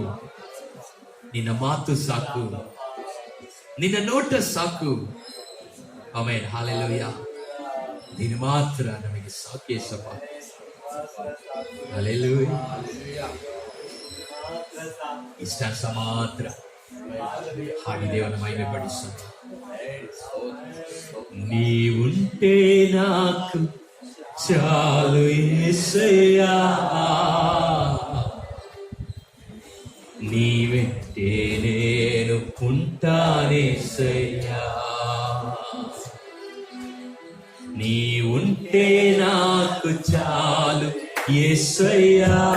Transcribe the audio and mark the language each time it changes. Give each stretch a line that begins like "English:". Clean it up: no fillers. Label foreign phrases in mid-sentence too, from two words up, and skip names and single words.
Kannada: ನಿನ್ನ ಮಾತು ಸಾಕು, ನಿನ್ನ ನೋಟ ಸಾಕು. ಆಮೆನ್, ಹಲ್ಲೆಲೂಯಾ. ನೀನು ಮಾತ್ರ ನಮಗೆ ಸಾಕು ಯೇಸಪ್ಪ. ಹಲ್ಲೆಲೂಯಾ. ಇಷ್ಟಾಂಶ ಮಾತ್ರ ಹಾಡಿ ದೇವನ ಮಹಿಮೆ ಪಡಿಸೋಣ.
Telugu: నీవుంటే నాకు చాలు యేసయ్యా, నీ వెంటే నేను ఉంటానేసయ్యా, నీవుంటే నాకు చాలు యేసయ్యా,